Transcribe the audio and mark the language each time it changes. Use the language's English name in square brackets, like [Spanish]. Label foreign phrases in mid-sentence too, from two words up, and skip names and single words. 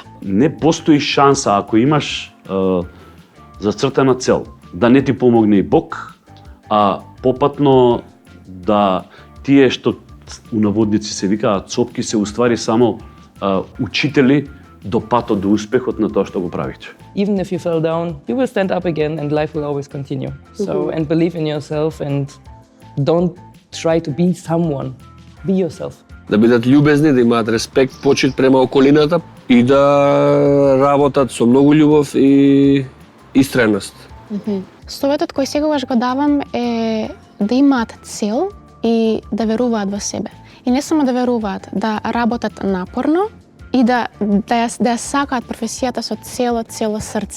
[Macedonian] Не постои шанса ако имаш зацртана цел, да не ти помогне и Бог, а попатно да тие што у наводници се викаат цопки се уствари само учители до патот до успехот на тоа што го правите. [English] Even if you fell down, you will stand up again and life will always continue. So, and believe in yourself and don't try to be someone. Be yourself. [Macedonian] Да бидат љубезни, да имаат респект, почит према околината и да работат со многу љубов и истреност. Советот кој секогаш го давам е да имаат цел и да веруваат во себе. И не само да веруваат, да работат напорно и да ја сакаат професијата со цело срце.